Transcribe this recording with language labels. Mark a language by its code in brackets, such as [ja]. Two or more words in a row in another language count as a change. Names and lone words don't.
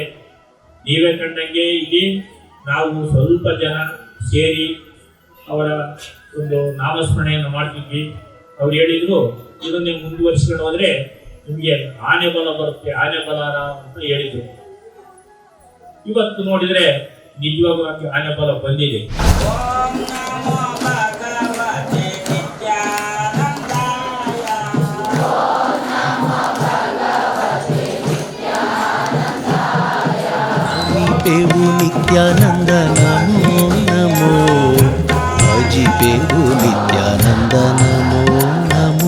[kn] ನೀವೇ ಕಂಡಂಗೆ ಇಲ್ಲಿ ನಾವು ಸ್ವಲ್ಪ ಜನ ಸೇರಿ ಅವರ ಒಂದು ನಾಮಸ್ಮರಣೆಯನ್ನು ಮಾಡ್ತಿದ್ವಿ. ಅವ್ರು ಹೇಳಿದ್ರು ಇದನ್ನೇ ಮುಂದುವರಿಸ್ಕೊಂಡು ಹೋದರೆ ನಿಮಗೆ ಆನೆ ಬಲ ಬರುತ್ತೆ, ಆನೆ ಬಲಾರ ಅಂತ ಹೇಳಿದರು. ಇವತ್ತು ನೋಡಿದರೆ ನಿಜವಾಗ್ಲೂ ಆನೆ ಬಲ ಬಂದಿದೆ. [mr] पेवु नित्यानंद नमो नमो अजी पेवु नित्यानंद नमो नमो